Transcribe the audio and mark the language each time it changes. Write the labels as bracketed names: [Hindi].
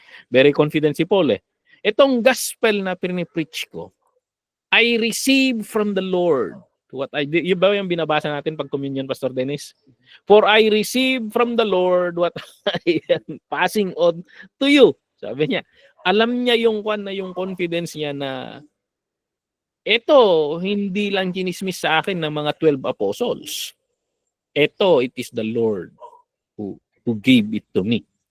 [English] Very confident [Filipino] si Paul Itong [English] gospel [Filipino] na pinipreach ko, [English] I received from the Lord what I did. [Filipino] Yung ba yung binabasa natin pag [English] communion, Pastor Dennis? For I received from the Lord what I am passing on to you. [Filipino] Sabi niya, alam niya yung confidence niya na ito, hindi lang kinismis sa akin ng mga 12 apostles. [English] Ito, it is the Lord who gave it to me.